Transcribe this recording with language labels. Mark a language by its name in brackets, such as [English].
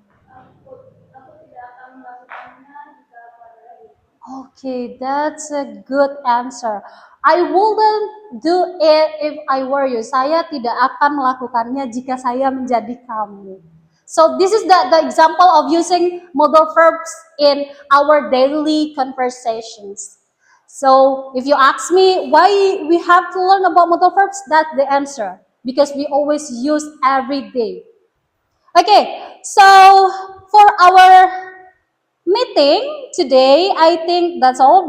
[Indonesian] Aku tidak akan melakukannya jika aku adalah ibu. [English] Okay, that's a good answer. I wouldn't do it if I were you. [Indonesian] Saya tidak akan melakukannya jika saya menjadi kamu. [English] So this is the example of using modal verbs in our daily conversations. So if you ask me why we have to learn about modal verbs, that's the answer. Because we always use every day. Okay, so for our meeting today, I think that's all.